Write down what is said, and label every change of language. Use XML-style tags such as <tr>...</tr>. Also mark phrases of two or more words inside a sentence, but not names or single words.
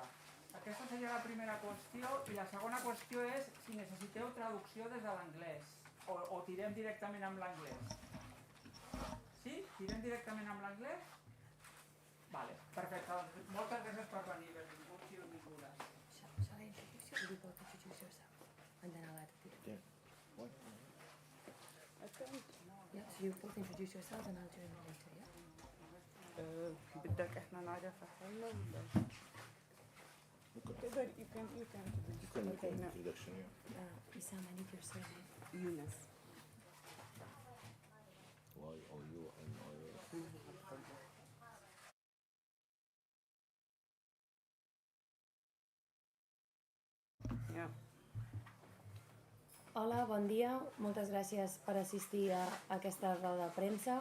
<ca>Aquesta seria la primera qüestió i la segona qüestió és si necessiteu traducció des de l'anglès o tirem directament amb l'anglès. Sí? Tirem directament amb l'anglès? Vale, perfecte. Moltes gràcies per venir, benvinguts i benvingudes.</ca> <en>Shall I introduce you? You both introduce yourself, and then I'll add it. Yeah. What? Yeah, so you both introduce yourselves, and I'll join you later. Yeah.</en> <ar>بدك احنا نعرف حالنا ولا تقدر</ar> <en>you can You can make an introduction, yeah. Issam, I need your surname. يونس Y-O-U-N-I-S. yeah.</en> <ca>Hola, bon dia. Moltes gràcies per assistir a aquesta roda de premsa.</ca>